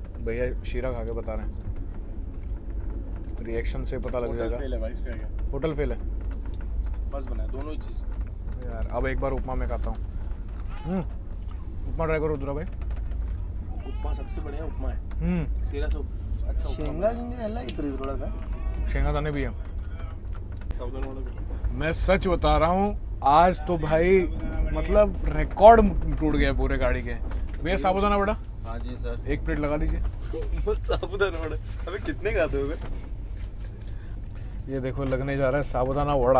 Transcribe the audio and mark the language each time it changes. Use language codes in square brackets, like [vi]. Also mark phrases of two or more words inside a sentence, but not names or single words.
[hi] भैया शीरा खा के बता रहे हैं, रिएक्शन से पता लग जाएगा। फेल है भाई, इसका क्या होटल फेल है बस बना है दोनों ही चीज़ यार। अब एक बार उपमा में खाता हूँ। उपमा ट्राई करो रुद्रा भाई। उपमा सबसे बढ़िया उपमा है, सीरा से अच्छा उपमा। [kn] ಶೇಂಗಾ ಗಿಂಗೆ ಎಲ್ಲ ಇತ್ತು ಇದ್ರೊಳಗೆ [hi] शेंगा दाने भी है। साबुदाना वाला मैं सच बता रहा हूँ, आज तो भाई मतलब रिकॉर्ड टूट गया पूरे गाड़ी के। भैया साबुदाना वड़ा हाँ जी सर, 1 प्लेट लगा दीजिए। साबुदाना वड़ा अबे कितने खाते हो? ये देखो लगने जा रहा है साबुदाना वड़ा।